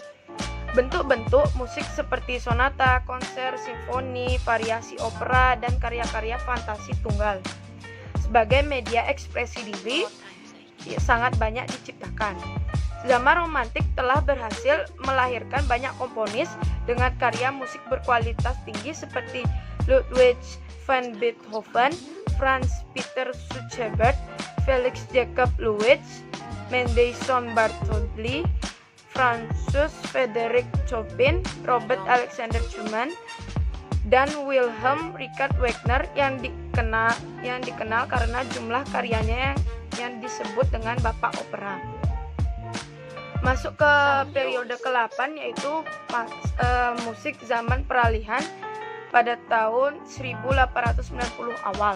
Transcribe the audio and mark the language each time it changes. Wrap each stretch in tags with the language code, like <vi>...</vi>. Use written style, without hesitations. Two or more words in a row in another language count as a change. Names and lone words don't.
<id>Bentuk-bentuk musik seperti sonata, konser, simfoni, variasi opera, dan karya-karya fantasi tunggal sebagai media ekspresi diri sangat banyak diciptakan. Zaman romantik telah berhasil melahirkan banyak komponis dengan karya musik berkualitas tinggi seperti Ludwig van Beethoven, Franz Peter Schubert, Felix Jakob Louis, Mendelssohn Bartholdy, Francis Frederick Chopin, Robert Alexander Schumann, dan Wilhelm Richard Wagner yang dikenal karena jumlah karyanya yang disebut dengan Bapak Opera. Masuk ke periode ke-8, yaitu musik zaman peralihan pada tahun 1890 awal.</id>